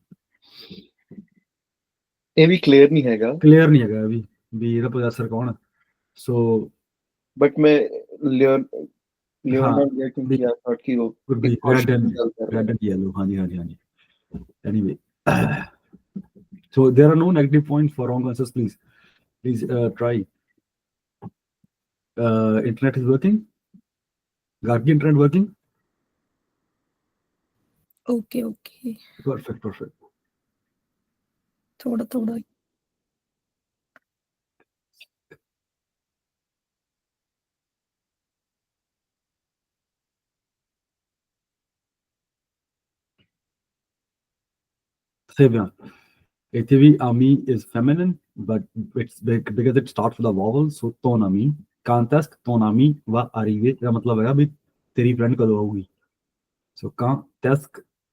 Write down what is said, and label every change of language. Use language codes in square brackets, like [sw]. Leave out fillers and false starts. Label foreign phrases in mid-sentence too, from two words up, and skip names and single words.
[pa] ਇਹ ਵੀ ਕਲੀਅਰ ਨਹੀਂ ਹੈਗਾ ਵੀ ਇਹਦਾ ਪੋਜੈਸਰ ਕੌਣ ਹੈ ਸੋ ਬਟ ਮੈਂ ਲਿਓਨਾਰਡ ਜਾਂ ਕਿਉਂਕਿ [en] I thought [pa] ਕਿ ਉਹ [en] red and yellow ਹਾਂਜੀ anyway so there are no negative points for wrong answers please try internet is working got the internet working okay perfect [pa] ਥੋੜਾ [fr] très bien [pa] ਇੱਥੇ ਵੀ [en] ami is feminine but it's because it starts with a vowel so [fr] ton ami quand est-ce que ton ami va arriver [pa] ਇਹਦਾ ਮਤਲਬ ਹੈਗਾ ਵੀ ਤੇਰੀ ਫਰੈਂਡ ਕਦੋਂ ਆਊਗੀ [fr] so quand est-ce que